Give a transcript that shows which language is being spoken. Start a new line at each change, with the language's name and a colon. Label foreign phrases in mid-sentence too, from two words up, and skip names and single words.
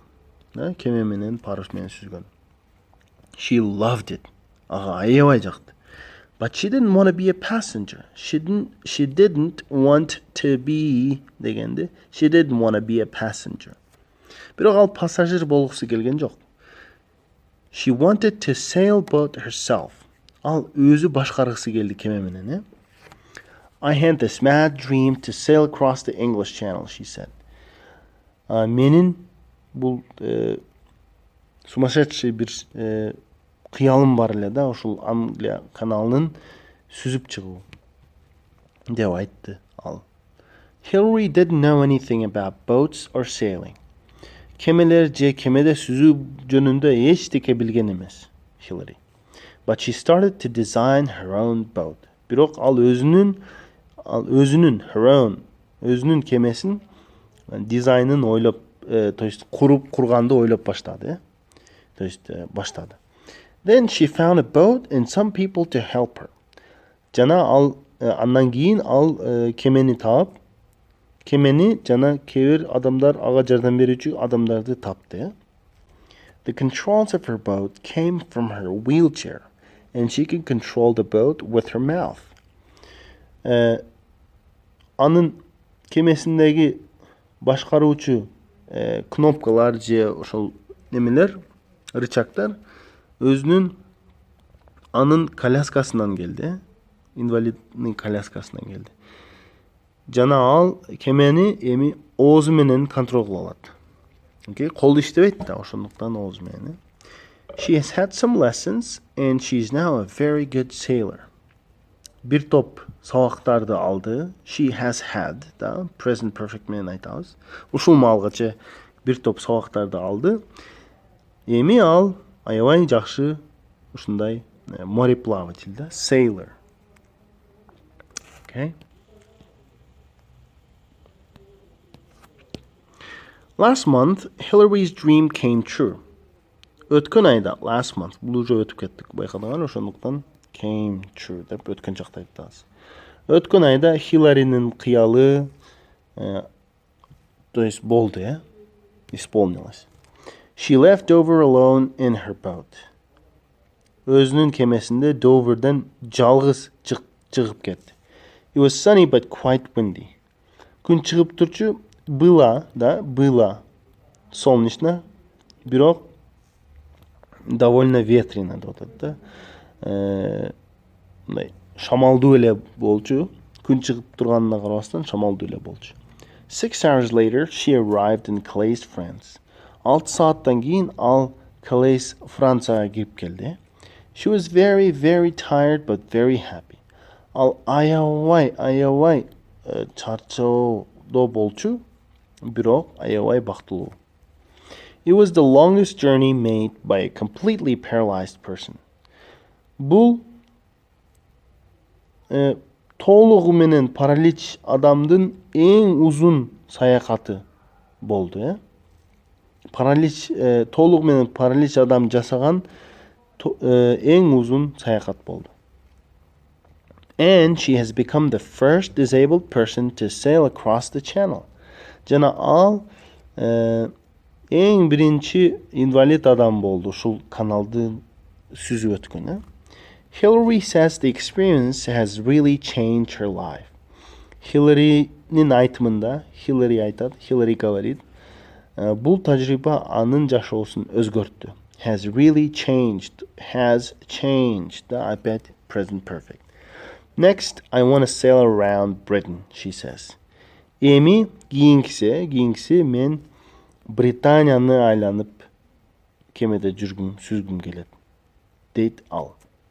Kyrgyz: Да, кеме менен, парус менен сүзгөн.
English: She loved it.
Kyrgyz: Ага, аябай жакты.
English: But she didn't want to be a passenger. She didn't want to be дегенде, she didn't want to be a passenger.
Kyrgyz: Бирок ал пассажир болгусу келген жок.
English: She wanted to sailboat herself.
Kyrgyz: Ал өзү башкаргысы келди кеме менен,
English: I had this mad dream to sail across the English Channel, she said.
Kyrgyz: Менин бул сумасшедший бир кыялым бар эле да, ушул Англия каналынын сүзүп чыгуу деп айтты ал.
English: Hilary didn't know anything about boats or sailing.
Kyrgyz: Кемелер же кемеде сүзүү жөнүндө эчтеке билген эмес, Hilary.
English: But she started to design her own boat.
Kyrgyz: Бирок ал өзүнүн кемесин дизайнын ойлоп,
Russian: то есть
Kyrgyz: курганды ойлоп баштады.
Russian: То есть
Kyrgyz: баштады.
English: Then she found a boat and some people to help her.
Kyrgyz: Жана ал андан кийин ал кемени таап, кемени жана кээ бир адамдар ага жардам берүүчү адамдарды тапты.
English: The controls of her boat came from her wheelchair and she could control the boat with her mouth.
Kyrgyz: Анын кемесиндеги башкаруучу кнопкалар же ошол немелер, рычагдар өзүнүн анын коляскасынан келди, инвалидный коляскасынан келди. Жана ал кемени эми оозу менен контрол кыла алат. Okay, колду иштебейт да, ошондуктан оозу менен.
English: She has had some lessons and she's now a very good sailor.
Kyrgyz: Бир топ сабактарды алды.
English: She has had,
Kyrgyz: да,
English: present perfect
Kyrgyz: менен айтабыз. Ушул маалгача бир топ сабактарды алды. Эми ал аябай жакшы ушундай мореплаватель, да, sailor. Okay.
English: Last month, Hilary's dream came true.
Kyrgyz: Өткөн айда,
English: last month,
Kyrgyz: бул уже өтүп кеттик, байкадыңар, ошондуктан
English: came true
Kyrgyz: деп өткөн жакта айтабыз. Өткөн айда Хиларинин кыялы,
Russian: то есть
Kyrgyz: болду, исполнилось.
English: She left Dover alone in her boat.
Kyrgyz: Өзүнүн кемесинде Doverден жалгыз чыгып кетти.
English: It was sunny but quite windy.
Kyrgyz: Күн чыгып турчу,
Russian: было солнечно,
Kyrgyz: бирок
Russian: довольно ветрено
Kyrgyz: деп атат да. Мындай шамалдуу эле болчу. Күн чыгып турганына карабастан шамалдуу эле болчу.
English: 6 hours later, she arrived in Calais, France.
Kyrgyz: 6 сааттан кийин ал Calais, Францияга кирип келди.
English: She was very, very tired but very happy.
Kyrgyz: Ал аябай чарчоодо болчу, бирок аябай бактылуу.
English: It was the longest journey made by a completely paralyzed person.
Kyrgyz: Бул толугу менен паралич адамдын эң узун саякаты болду, Паралич толугу менен паралич адам жасаган эң узун саякат болду.
English: And she has become the first disabled person to sail across the channel.
Kyrgyz: Жана ал эң биринчи инвалид адам болду ушул каналды сүзүп өткөн.
English: Hilary says the experience has really changed her life.
Kyrgyz: Hilary Хилларинин айтымында, Хиллари айтат, Хиллари говорит, бул тажрыйба анын жашоосун өзгөрттү.
English: Has really changed. Has changed.
Russian: Да, опять
English: present perfect. Next, I want to sail around Britain, she says.
Kyrgyz: Эми кийинкиси мен Британияны айланып кемеде сүзгүм келет. Дейт ал.